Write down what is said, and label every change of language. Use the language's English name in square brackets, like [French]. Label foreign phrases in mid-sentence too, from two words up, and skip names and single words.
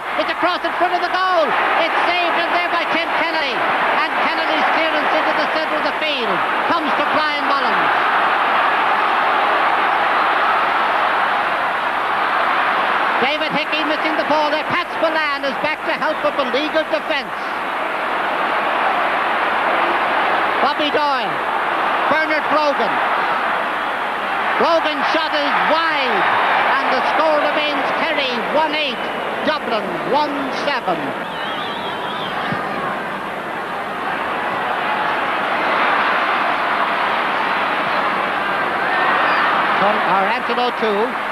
[English] It's across in front of the goal. It's saved in there by Tim Kennedy, and Kennedy's clearance into the centre of the field comes to Brian Mullins. David Hickey missing the ball there. Pat Spillane is back to help a beleaguered defence. Bobby Doyle. Bernard Brogan. Brogan's shot is wide, and the score remains Kerry 1-8, Dublin 1-7. Our Anton O'Toole.